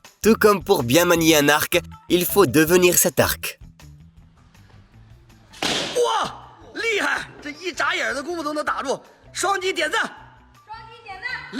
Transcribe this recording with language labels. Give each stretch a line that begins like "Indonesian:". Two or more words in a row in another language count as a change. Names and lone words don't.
French: Tout comme pour bien manier un arc, il faut devenir cet arc.
Chinese: 哇，厉害！这一眨眼的功夫都能打住，双击点赞，双击点赞